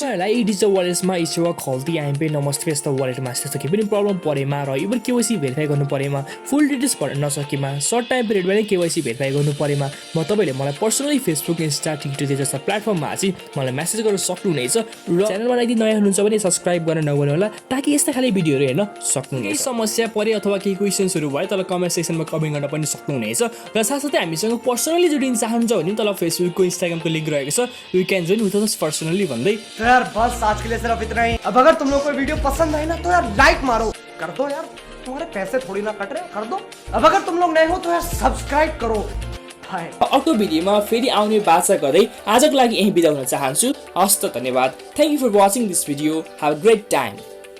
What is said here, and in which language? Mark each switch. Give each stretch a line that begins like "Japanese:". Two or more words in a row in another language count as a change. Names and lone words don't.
Nepali: यी डिजिटल वालेट्समा सेवा खल्ती आइएमपी नमस्ते यस्तो वालेटमा त्यस्तो केही पनि प्रब्लम परेमा र इभन
English: KYC verify
Nepali: गर्नु परेमा
English: full details
Nepali: भन्न नसकेमा
English: short time
Nepali: पिरियडमा नै
English: KYC verify
Nepali: गर्नु परेमा म तपाईँले मलाई पर्सनली फेसबुक इन्स्टा टिकटक जस्ता प्लेटफर्ममा चाहिँ मलाई मेसेज गर्न सक्नुहुनेछ। र च्यानलमा यदि नयाँ हुनुहुन्छ भने सब्सक्राइब गर्न नभुल्नु होला ताकि यस्ता खाले भिडियोहरू हेर्न सक्नुहुनेछ। समस्या परे अथवा केही क्वेसन्सहरू भयो तल कमेन्ट सेक्सनमा कमेन्ट गर्न पनि सक्नुहुनेछ। र साथसाथै हामीसँग पर्सनली जोडिन चाहनुहुन्छ भने तल फेसबुकको इन्स्टाग्रामको लिंक रहेको छ,
English: you can join with us personally
Nepali: भन्दै।
Hindi: तो यार बस आज के लिए सिर्फ इतना ही। अब अगर तुम लोग को वीडियो पसंद आए ना तो यार लाइक मारो, कर दो यार, तुम्हारे पैसे थोड़ी ना कट रहे, कर दो। अब अगर तुम लोग नए हो तो यार सब्सक्राइब करो।
Nepali: अर्को भिडियोमा फेरि आउने बाचा गर्दै आजको लागि यही बिदा हुन चाहन्छु। हस्त धन्यवाद।
English: thank you for watching this video. have a great time.